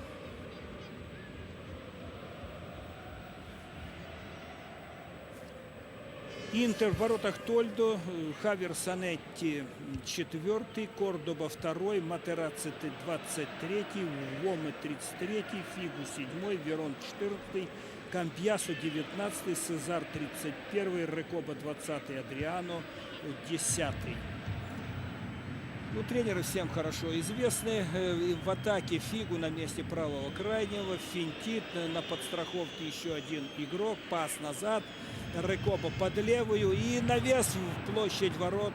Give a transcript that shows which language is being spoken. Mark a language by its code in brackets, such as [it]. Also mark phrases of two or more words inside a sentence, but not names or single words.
[ru] Интер в воротах Тольдо, Хавио Санетти 4, Кордоба 2, Матерацци 23, Уоме 33, Фигу 7, Верон 14, Кампьясо 19, Сезар 31, Рекоба 20, Адриано 10. Ну, тренеры всем хорошо известны. В атаке Фигу на месте правого крайнего, финтит, на подстраховке еще один игрок, пас назад. Рекоба под левую и навес в площадь ворот.